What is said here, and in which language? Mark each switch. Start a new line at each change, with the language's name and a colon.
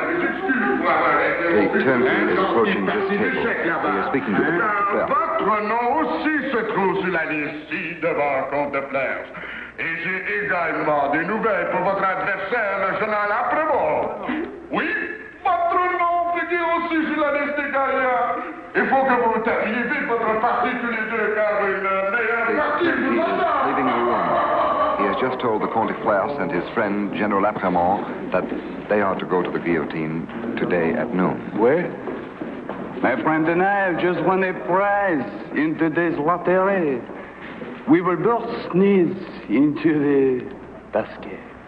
English: The turnkey is approaching this table. He is speaking to the Comte.
French: Votre nom aussi se trouve sur la liste ci devant Comte de Flers. Et j'ai également des nouvelles pour votre adversaire, le général Après-Mort. Oui, votre nom figure aussi sur la liste des gagnants. Il faut que vous terminiez vite votre partie tous les deux, car une meilleure partie vous attend.
English: Leaving the room. He has just told the Comte de Flers and his friend, General Après-Mort, that they are to go to the guillotine today at noon. Where? My friend and I have just won a prize in today's lottery. We will both sneeze into the basket.